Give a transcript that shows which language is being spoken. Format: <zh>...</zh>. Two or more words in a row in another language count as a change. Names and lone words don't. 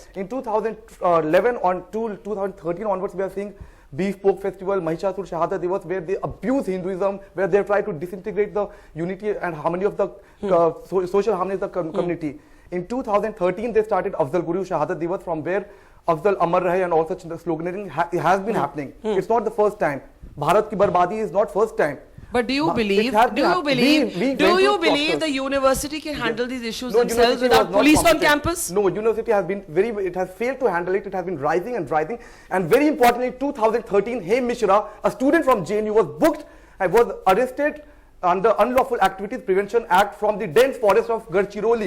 <en>In 2011 on 2013 onwards, we are seeing Beef Pork Festival, Mahishasur Shahadat Divas, where they abuse Hinduism, where they try to disintegrate the unity and harmony of the social harmony of the community. In 2013, they started Afzal Guru Shahadat Divas, from where</en> <hi>अफ़ज़ल अमर रहे</hi> <en>and all such sloganeering has been happening. It's not the first time.</en> <hi>भारत की बर्बादी</hi> <en>is not first time. But do you believe the university can handle these issues themselves without police on campus? No, university has been it has failed to handle it. It has been rising and rising. And very importantly, 2013, Hem Mishra, a student from JNU, was booked and was arrested under Unlawful Activities Prevention Act from the dense forest of Gadchiroli.</en>